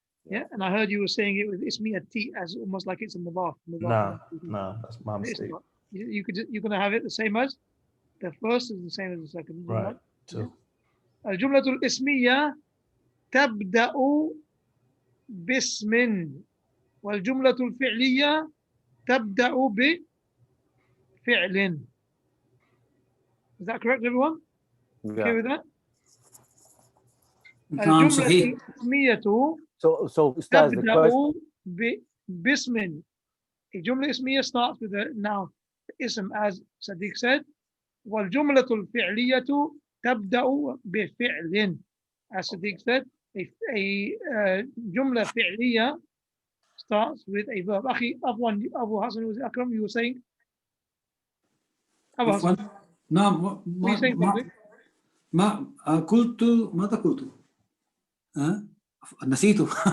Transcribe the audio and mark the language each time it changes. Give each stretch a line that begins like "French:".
English: Yeah, and I heard you were saying it with ismiyat T as almost like it's a mudaf. No, that's my mistake. You're gonna have it the same as the first is the same as the second. Right. Too.
Arabic: الجملة الاسمية تبدأ باسم والجملة الفعلية تبدأ بفعل.
English: Is that correct, everyone? Okay with that?
Arabic: الجملة الاسمية
English: So Ustaz, the question.
Arabic: تبدأ باسم.
English: A جملة اسمية starts with a noun, ism, as Sadiq said.
Arabic: والجملة الفعلية تبدأ بفعل.
English: As Sadiq said, a جملة فعلية starts with a verb. أخي Abu Hassan, was Akram, you were saying? Abu Hassan.
Arabic: نعم ما قلت ماذا قلت؟ نسيته.